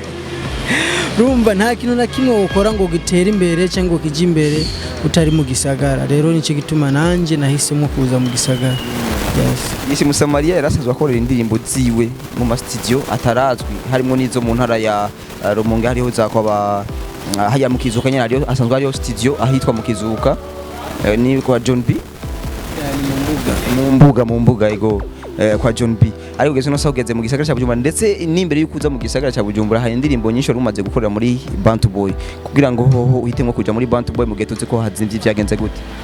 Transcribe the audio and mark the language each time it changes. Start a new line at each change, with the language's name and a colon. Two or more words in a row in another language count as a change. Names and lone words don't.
Rundi: Rumva nta kintu na kimwe ukora ngo gitere imbere cyangwa kije imbere utari mu gisagara. Rero nico gituma nanje nahisemo kuza mu gisagara. Yes, Msamalia yarasazwe akorera indirimbo ziwe mu ma studio atarazwi, harimo nizo mu ntara ya Rumonge, hariho za kwa haya mu Kizuka nyene, hariho asanzwe hariho studio ahitwa mu Kizuka, ni kwa John B. mu mbuga ego kwa John B. Ariko ugeze no sageze mu gisagara cha Bujumbura, ndetse n'imbere y'ukuza mu gisagara cha Bujumbura hari indirimbo nyinshi rumaze gukorera muri Bantu Boy, kugira ngo uhitemo kuja muri Bantu Boy mu getoze ko hazimvye byagenze gute?